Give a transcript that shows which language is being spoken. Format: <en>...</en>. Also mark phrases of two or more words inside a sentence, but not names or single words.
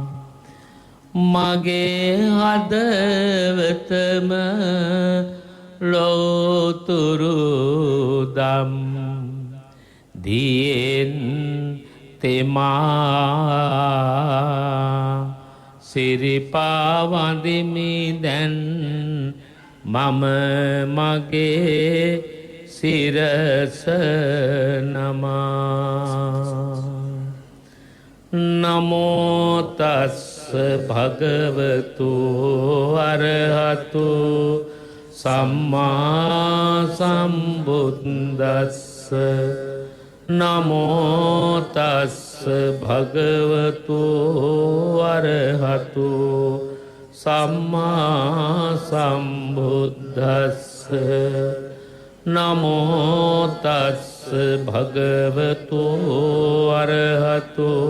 <si>මගේ හදවතම ලෝතුරු දම් දියෙන් තෙමා සිරිපා වඳිමි දැන් මම මගේ සිරස නමා</si> <pi>නමෝ තස් භගවතු අරහතු සම්මා සම්බුද්දස්ස නමෝ තස් භගවතු අරහතු සම්මා සම්බුද්දස්ස නමෝ තස් භගවතු අරහතු</pi>